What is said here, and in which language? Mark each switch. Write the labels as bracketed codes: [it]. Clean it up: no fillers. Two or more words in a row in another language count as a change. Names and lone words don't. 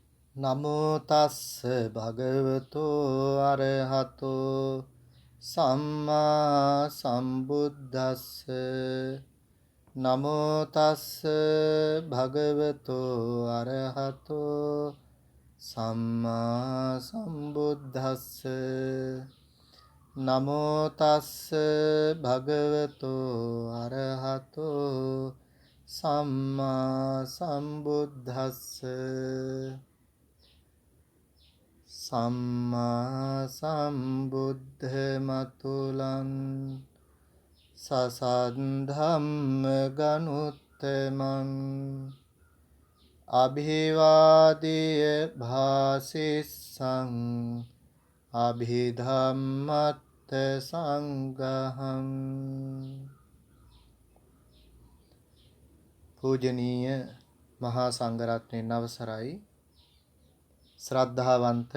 [pi] නමෝ තස්ස භගවතෝ අරහතෝ සම්මා සම්බුද්දස්ස නමෝ තස්ස භගවතෝ අරහතෝ සම්මා සම්බුද්දස්ස නමෝ තස්ස භගවතෝ අරහතෝ සම්මා සම්බුද්දස්ස සම්මා සම්බුද්ධ මතුලන් සසද්ධම්ම ගනුත්තමන් අභිවාදිය භාසිස්සං අභිධම්මත්ත සංඝහං [si] පූජනීය මහා සංඝරත්නයන් අවසරයි ශ්‍රද්ධාවන්ත